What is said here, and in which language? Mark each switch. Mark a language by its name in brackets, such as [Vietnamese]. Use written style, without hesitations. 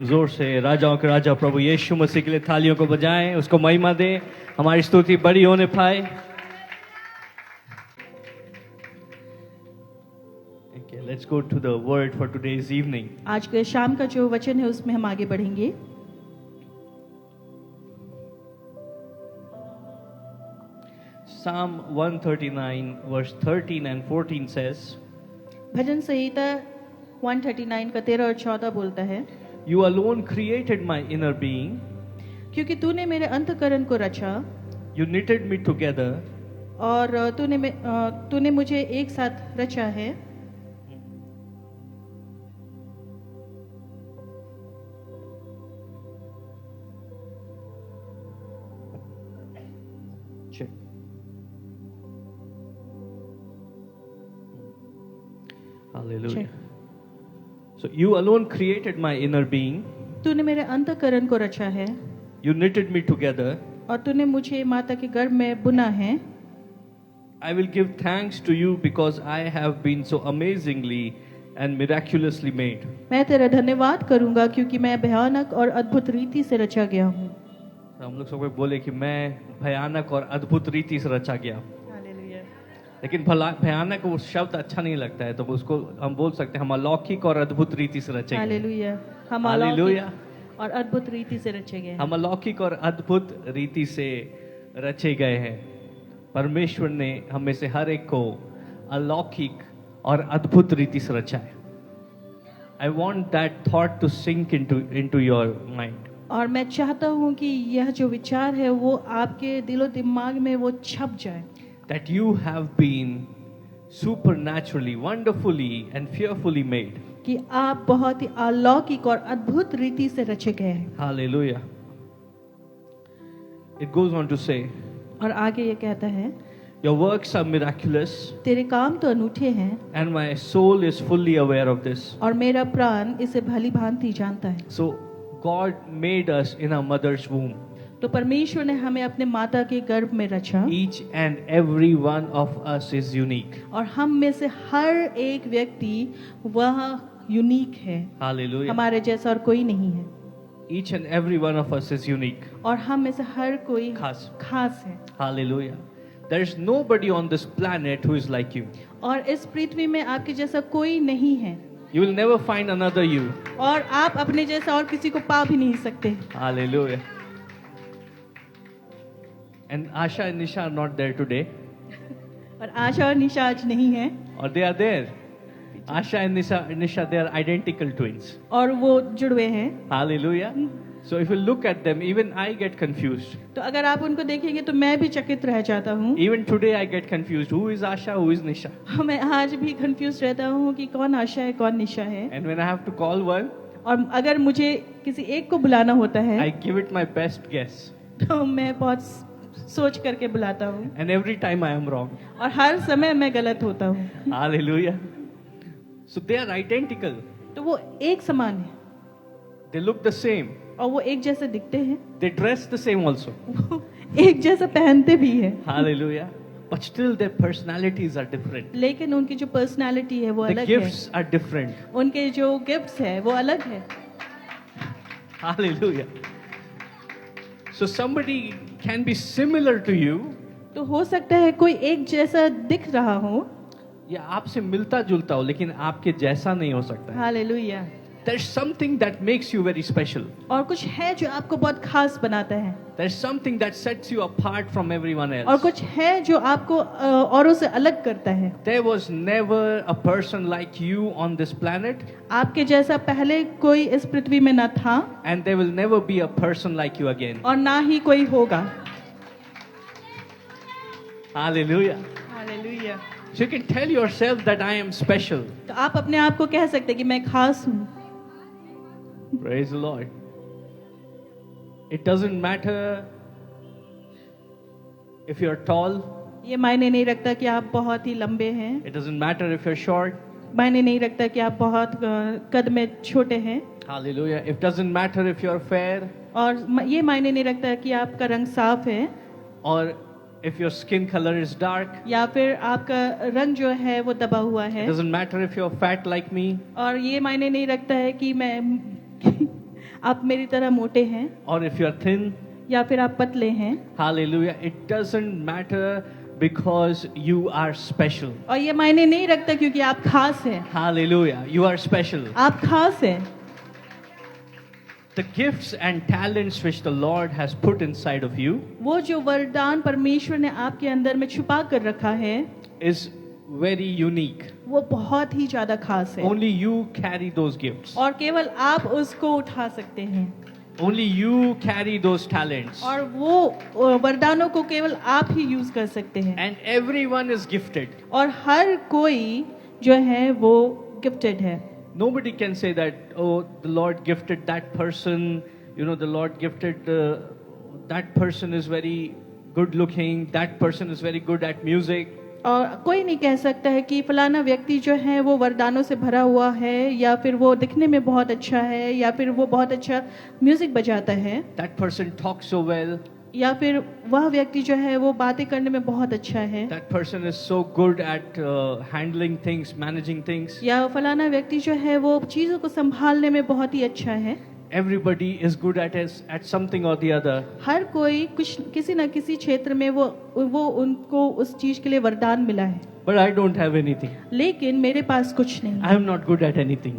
[Hindi] जोर से राजाओं के राजा प्रभु यीशु मसीह के लिए थालियों को बजाएं, उसको महिमा दें, हमारी स्तुति बड़ी होने पाए। [English] Okay, let's go to the word for today's evening. [Hindi] आज के शाम का जो वचन है उसमें हम आगे बढ़ेंगे। [English] Psalm 139 verse 13 and 14 says, [Hindi] भजन संहिता 139 का 13 और 14 बोलता है, [English] You alone created my inner being, [Hindi] क्योंकि तूने मेरे अंतःकरण को रचा [English] you knitted me together, [Hindi] और तूने मुझे एक साथ रचा है। [English] check. Hallelujah. Check. So you alone created my inner being, [Hindi] तूने मेरे अंतःकरण को रचा है [English] you knitted me together. [Hindi] और तूने मुझे माता के गर्भ में बुना है। [English] I will give thanks to you because I have been so amazingly and miraculously made. [Hindi] मैं तेरा धन्यवाद करूंगा क्योंकि मैं भयानक और अद्भुत रीति से रचा गया हूँ। तो हम लोग सब कोई बोले कि मैं भयानक और अद्भुत रीति से रचा गया, हालेलुया। लेकिन भयानक वो शब्द अच्छा नहीं लगता है, तो उसको हम बोल सकते हैं हम अलौकिक और अद्भुत रीति से रचे गए। हालेलुया। हम हालेलुया। अलौकिक और अद्भुत रीति से रचे गए हैं। हम अलौकिक और अद्भुत रीति से रचे गए हैं। परमेश्वर ने हम में से हर एक को अलौकिक और अद्भुत रीति से रचा है। [English] I want that thought to sink into your mind. [Hindi] और मैं चाहता हूँ कि यह जो विचार है वो आपके दिलो दिमाग में वो छप जाए। [English] That you have been supernaturally, wonderfully and fearfully made. [Hindi] कि आप बहुत ही अलौकिक और अद्भुत रीति से रचे गए हैं। [English] Hallelujah. It goes on to say, [Hindi] और आगे ये कहता है, [English] your works are miraculous [Hindi] तेरे काम तो अनूठे हैं [English] and my soul is fully aware of this. [Hindi] और मेरा प्राण इसे भली भांति जानता है। [English] So God made us in our mother's womb. [Hindi] तो परमेश्वर ने हमें अपने माता के गर्भ में रचा [English] Each and every one of us is unique. [Hindi] और हम में से हर एक व्यक्ति वह यूनिक है। [English] Hallelujah. [Hindi] हमारे जैसा और कोई नहीं है [English] Each and every one of us is unique. [Hindi] और हम में से हर कोई खास है। [English] Hallelujah. There is nobody on this planet who is like you. [Hindi] और इस पृथ्वी में आपके जैसा कोई नहीं है [English] You will never find another you. [Hindi] और आप अपने जैसा और किसी को पा भी नहीं सकते। [English] Hallelujah. And Asha and Nisha are not there today. [Hindi] और आशा और निशा आज नहीं है [English] Or they are there. Asha and Nisha, they are identical twins. [Hindi] और वो जुड़वे हैं। [English] Hallelujah. So if you look at them, even I get confused. [Hindi] तो अगर आप उनको देखेंगे तो मैं भी चकित रह जाता हूँ। [English] Even today I get confused. Who is Asha? Who is Nisha? [Hindi] मैं आज भी कंफ्यूज रहता हूँ कि कौन आशा है कौन निशा है। [English] And when I have to call one, [Hindi] और अगर मुझे किसी एक को बुलाना होता है [English] I give it my best guess. [Hindi] तो मैं बहुत सोच करके बुलाता हूँ [English] And every time I am wrong. [Hindi] और हर समय मैं गलत होता हूँ। [English] Hallelujah. So they are identical. [Hindi] तो वो एक समान है [English] They look the same. [Hindi] और वो एक जैसे दिखते हैं, [English] They dress the same also. [Hindi] वो एक जैसा पहनते भी है। [English] Hallelujah. But still their personalities are different. [Hindi] लेकिन उनकी जो पर्सनालिटी है वो [English] The [Hindi] अलग है। [English] gifts are different. [Hindi] उनके जो गिफ्ट्स है वो अलग है। [English] Hallelujah. So somebody can be similar to you, [Hindi] तो हो सकता है कोई एक जैसा दिख रहा हो, या आपसे मिलता जुलता हो, लेकिन आपके जैसा नहीं हो सकता है. Hallelujah. [English] There's something that makes you very special. [Hindi] और कुछ है जो आपको बहुत खास बनाता है [English] There's something that sets you apart from everyone [Hindi] और [English] else. [Hindi] कुछ है जो आपको औरों से अलग करता है। [English] There was never a person like you on this planet, [Hindi] आपके जैसा पहले कोई इस पृथ्वी में न था [English] and there will never be a person like you again. [Hindi] और ना ही कोई होगा। [English] Hallelujah. [Hindi] Hallelujah. [English] So you can tell yourself that I am special. [Hindi] तो आप अपने आप को कह सकते हैं कि मैं खास हूँ। [English] Praise the Lord. It doesn't matter if you're tall. [Hindi] ये मायने नहीं रखता कि आप बहुत ही लंबे हैं, [English] It doesn't matter if you're short. [Hindi] मायने नहीं रखता कि आप बहुत कद में छोटे हैं, [English] Hallelujah. It doesn't matter if you're fair [Hindi] और ये मायने नहीं रखता कि आपका रंग साफ है [English] or if your skin color is dark. [Hindi] या फिर आपका रंग जो है वो दबा हुआ है। [English] It doesn't matter if you're fat like me. [Hindi] और ये मायने नहीं रखता है कि मैं आप मेरी तरह मोटे हैं [English] or if you're thin, [Hindi] या फिर आप पतले हैं, [English] hallelujah, it doesn't matter because you are special. [Hindi] और ये मायने नहीं रखता क्योंकि आप खास हैं, [English] Hallelujah, you are special. [Hindi] आप खास हैं। [English] The gifts and talents which the Lord has put inside of you [Hindi] वो जो वरदान परमेश्वर ने आपके अंदर में छुपा कर रखा है [English] is very unique. [Hindi] वो बहुत ही ज्यादा खास है, [English] Only you carry those gifts. [Hindi] और केवल आप उसको उठा सकते हैं, [English] Only you carry those talents. [Hindi] और वो वरदानों को केवल आप ही यूज कर सकते हैं। [English] And everyone is gifted. [Hindi] और हर कोई जो है वो गिफ्टेड है। [English] Nobody can say that, oh, the Lord gifted that person, you know, the Lord gifted that person is very good looking, that person is very good at music. [Hindi] और कोई नहीं कह सकता है कि फलाना व्यक्ति जो है वो वरदानों से भरा हुआ है, या फिर वो दिखने में बहुत अच्छा है, या फिर वो बहुत अच्छा म्यूजिक बजाता है, [English] That person talks so well. [Hindi] या फिर वह व्यक्ति जो है वो बातें करने में बहुत अच्छा है, [English] That person is so good at handling things, managing things. [Hindi] या फलाना व्यक्ति जो है वो चीज़ों को संभालने में बहुत ही अच्छा है। [English] Everybody is good at something or the other. [Hindi] हर कोई कुछ किसी न किसी क्षेत्र में वो उनको उस चीज के लिए वरदान मिला है, [English] But I don't have anything. [Hindi] लेकिन मेरे पास कुछ नहीं। [English] I am not good at anything.